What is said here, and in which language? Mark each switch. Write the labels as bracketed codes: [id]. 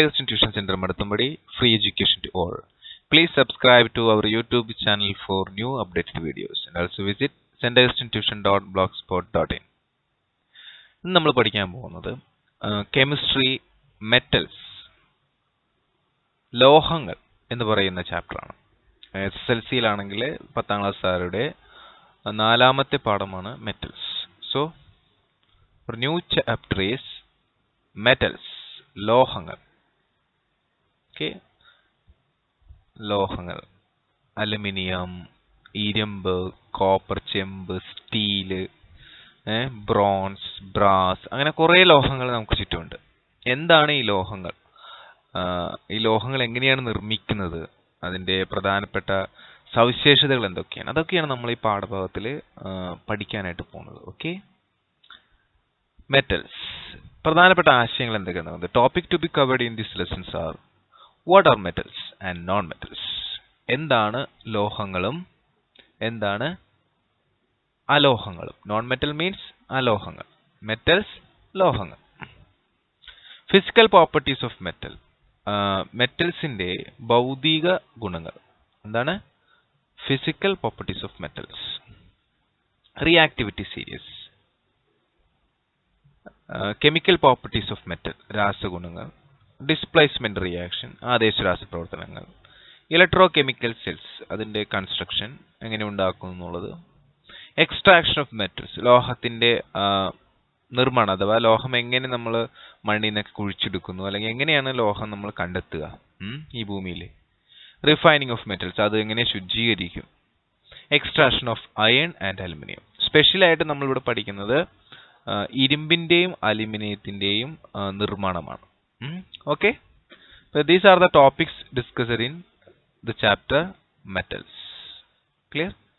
[en] Augustine Tuition Center Madathumbadi, free education to all. Please subscribe to our YouTube channel for new updated videos and also visit staugustintuition.blogspot.in. [ml] ഇന്ന് നമ്മൾ പഠിക്കാൻ പോകുന്നത് chemistry metals ലോഹങ്ങൾ എന്ന് പറയുന്ന ചാപ്റ്ററാണ്. SSLCയിലാണെങ്കിൽ 10ാം ക്ലാസ്സുകാരുടെ നാലാമത്തെ പാഠമാണ് metals. [en] So new chapter is metals ലോഹങ്ങൾ. [ml] ലോഹങ്ങൾ അലുമിനിയം, ഇരുമ്പ്, കോപ്പർ, ചെമ്പ്, സ്റ്റീല്, ബ്രോൺസ്, ബ്രാസ്, അങ്ങനെ കുറേ ലോഹങ്ങൾ നമുക്ക് ചുറ്റുമുണ്ട്. എന്താണ് ഈ ലോഹങ്ങൾ? ഈ ലോഹങ്ങൾ എങ്ങനെയാണ് നിർമ്മിക്കുന്നത്? അതിൻ്റെ പ്രധാനപ്പെട്ട സവിശേഷതകൾ എന്തൊക്കെയാണ്? അതൊക്കെയാണ് നമ്മൾ ഈ പാഠഭാഗത്തിൽ പഠിക്കാനായിട്ട് പോകുന്നത്. ഓക്കെ, മെറ്റൽസ് പ്രധാനപ്പെട്ട ആശയങ്ങൾ എന്തൊക്കെയാണ്? [en] The topic to be covered in these lessons are what are metals and non-metals. [ml] എന്താണ് ലോഹങ്ങളും എന്താണ് അലോഹങ്ങളും? [en] Non-metal means അലോഹങ്ങൾ, metals ലോഹങ്ങൾ. Physical properties of metal. [ml] മെറ്റൽസിന്റെ ഭൗതിക ഗുണങ്ങൾ എന്താണ്? [en] Physical properties of metals. Reactivity series. Chemical properties of metal രാസഗുണങ്ങൾ. [ml] Displacement reaction ആദേശ രാസപ്രവർത്തനങ്ങൾ. Electrochemical cells അതിന്റെ construction എങ്ങനെ ഉണ്ടാക്കുന്നു എന്നുള്ളത്. [en] Extraction of metals [ml] ലോഹത്തിന്റെ നിർമ്മാണം അഥവാ ലോഹം എങ്ങനെ നമ്മൾ മണ്ണിൽ നിന്നൊക്കെ കുഴിച്ചെടുക്കുന്നു, അല്ലെങ്കിൽ എങ്ങനെയാണ് ലോഹം നമ്മൾ കണ്ടെത്തുക ഈ ഭൂമിയിൽ. [en] Refining of metals [ml] അത് എങ്ങനെ ശുദ്ധീകരിക്കും. [en] Extraction of iron and aluminum. [ml] സ്പെഷ്യലായിട്ട് നമ്മളിവിടെ പഠിക്കുന്നത് ഇരുമ്പിന്റെയും അലുമിനിയത്തിന്റെയും നിർമ്മാണമാണ്. [en] Okay, these are the topics discussed in the chapter metals. Clear?